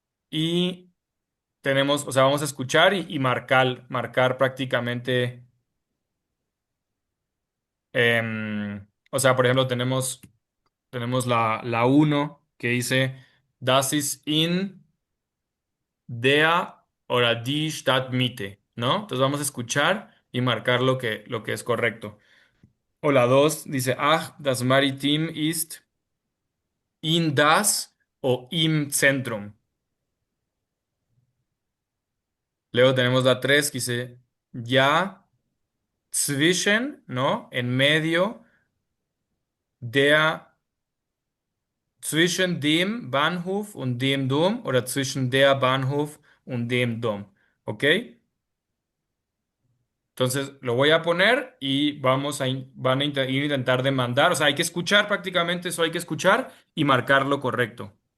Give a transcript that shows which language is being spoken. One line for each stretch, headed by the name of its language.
Spanish: y tenemos, o sea, vamos a escuchar y marcar prácticamente, o sea, por ejemplo, tenemos la uno que dice,
German: Das ist in der oder die Stadtmitte,
Spanish: ¿no? Entonces vamos a escuchar y marcar lo que es correcto. O la 2 dice,
German: Ach, das Maritim ist in das o im Zentrum.
Spanish: Luego tenemos la 3 que dice,
German: ja, zwischen,
Spanish: ¿no? En medio
German: der, zwischen dem Bahnhof und dem Dom oder zwischen der Bahnhof und dem Dom.
Spanish: ¿Ok? Entonces lo voy a poner y van a intentar demandar. O sea, hay que escuchar prácticamente eso, hay que escuchar y marcar lo correcto.